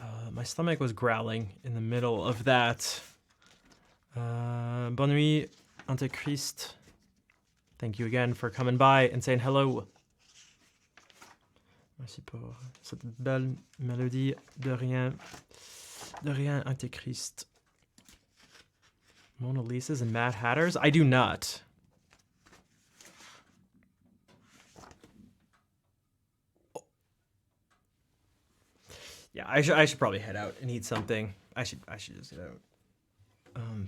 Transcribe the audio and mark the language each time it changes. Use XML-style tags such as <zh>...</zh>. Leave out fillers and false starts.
<en>My stomach was growling in the middle of that.</en> <fr>Bonne nuit,</fr> <en>Antéchrist. Thank you again for coming by and saying hello.</en> <fr>Merci pour cette belle mélodie. De rien, Antéchrist.</fr> <en>Mona Lisas and Mad Hatters? I do not. Yeah, I should probably head out and eat something. I should just get out.</en>